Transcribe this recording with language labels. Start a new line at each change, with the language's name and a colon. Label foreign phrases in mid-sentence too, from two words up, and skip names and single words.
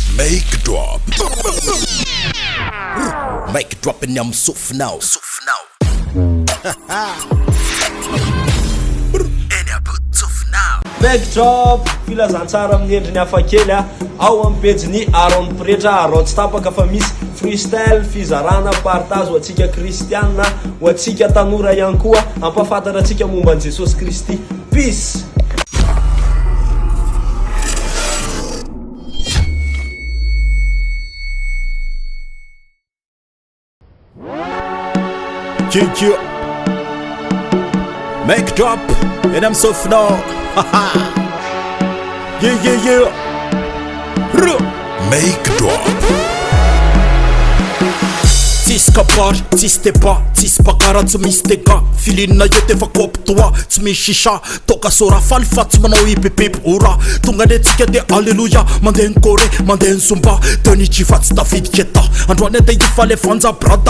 English: Make drop. Make drop in them souffle now. Make drop
Malagasy: filazantsara amin'ny endriny hafakely ao amin'ny pejiny Aron Pretra Arotsy tapaka fa misy freestyle fizarana partage ho antsika kristiana ho antsika tanora ihany koa ampafantatra antsika momba an Jesosy Kristy.
English: Peace. Yeah. Make drop and I'm so now. Yeah. Make drop.
Malagasy: Tsisy kabary, tsisy débat, tsisy bakara, tsy misy tega. Filinina io efa kopy toa, tsy misy shisha. Toka sora faly fa tsy manao hipepepo ora. Tonga antsika de alléluia, mandeha ny Kore, mandeha ny Zumba. Teny jifa tsy David Keta, androany ade ifa le fanja brada.